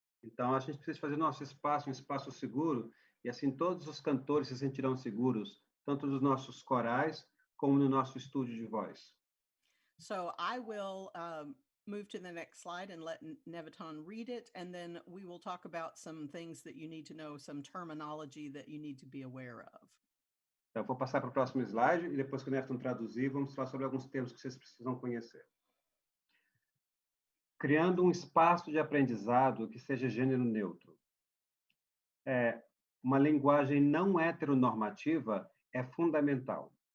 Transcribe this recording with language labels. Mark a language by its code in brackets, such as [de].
[pt] Então, a gente precisa fazer nosso espaço um espaço seguro, e assim todos os cantores se sentirão seguros, tanto nos nossos corais como no nosso estúdio de voz. [en] So I will move to the next slide and let Néviton read it, and then we will talk about some things that you need to know, some terminology that you need to be aware of. [pt] Então, eu vou passar para o próximo slide, e depois que o Néviton traduzir, vamos falar sobre alguns termos que vocês precisam conhecer. Criando um espaço de aprendizado que seja gênero neutro. Uma linguagem não heteronormativa é fundamental.